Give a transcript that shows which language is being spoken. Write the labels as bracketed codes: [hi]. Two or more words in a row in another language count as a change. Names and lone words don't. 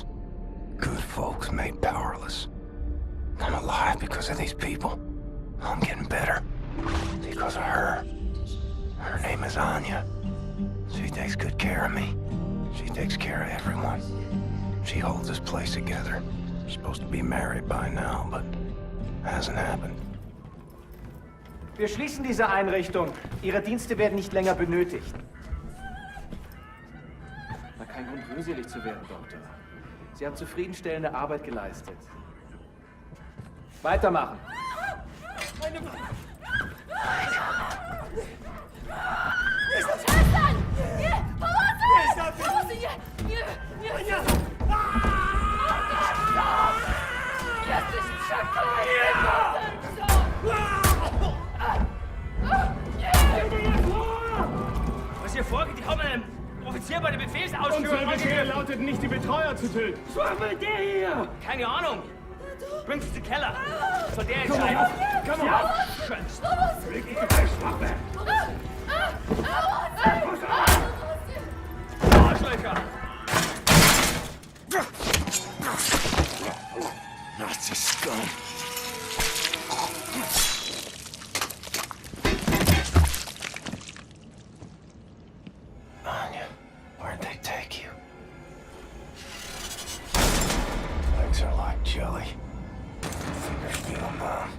[en] Good folks made powerless. I'm alive because of these people. I'm getting better. Because of her. Her name is Anya. She takes good care of me. She takes care of everyone. She holds this place together. Supposed to be married by now, but hasn't happened. [de] Wir schließen diese Einrichtung. Ihre Dienste werden nicht länger benötigt. Na, kein Grund, rührselig zu werden, Doktor. Sie haben zufriedenstellende Arbeit geleistet. Weitermachen. Meine [pl] Przestań! Nie! Pomocy! Pomocy! Nie! Nie! Nie! Jesteś przeklęty! [de] Was hier vorgeht, die haben einem Offizier bei der Befehlsausführung... Unser Befehl lautet nicht, die Betreuer zu töten. Was will der hier? Keine Ahnung. Bring's in den Keller. Soll der entscheiden. [en] Komm on! [de] Arschlöcher! [en] Nazi scum. Anya, where'd they take you? Legs are like jelly. Fingers feel numb.